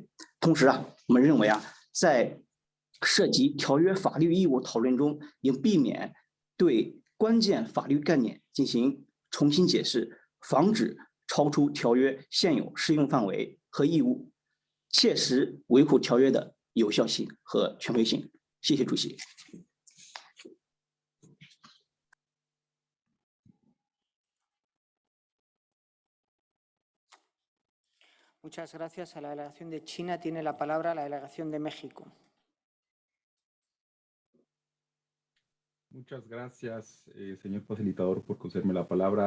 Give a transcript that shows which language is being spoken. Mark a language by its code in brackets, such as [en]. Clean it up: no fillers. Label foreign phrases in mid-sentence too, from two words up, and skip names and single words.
[zh] 同时我们认为在涉及条约法律义务讨论中，应避免对关键法律概念进行重新解释，防止超出条约现有适用范围和义务，切实维护条约的有效性和权威性。谢谢主席。 [es] Muchas gracias a la delegación de China. Tiene la palabra la delegación de México. Muchas gracias, señor facilitador, por concederme la palabra.